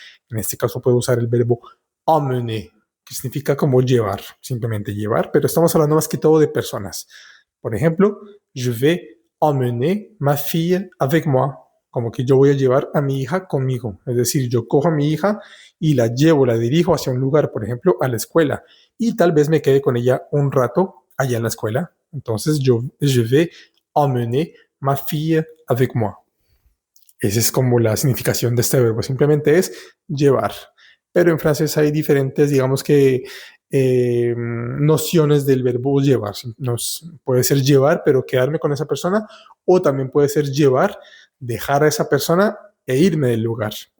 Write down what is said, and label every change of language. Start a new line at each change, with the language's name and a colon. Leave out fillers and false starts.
Spanish: En este caso puedo usar el verbo emmener, que significa como llevar, simplemente llevar, pero estamos hablando más que todo de personas. Por ejemplo,
French: je vais emmener ma fille avec moi,
Spanish: como que yo voy a llevar a mi hija conmigo. Es decir, yo cojo a mi hija y la llevo, la dirijo hacia un lugar, por ejemplo, a la escuela, y tal vez me quede con ella un rato allá en la escuela.
French: Entonces, je vais emmener ma fille avec moi.
Spanish: Esa es como la significación de este verbo, simplemente es llevar. Pero en francés hay diferentes, digamos que, nociones del verbo llevar. Puede ser llevar, pero quedarme con esa persona, o también puede ser llevar, dejar a esa persona e irme del lugar.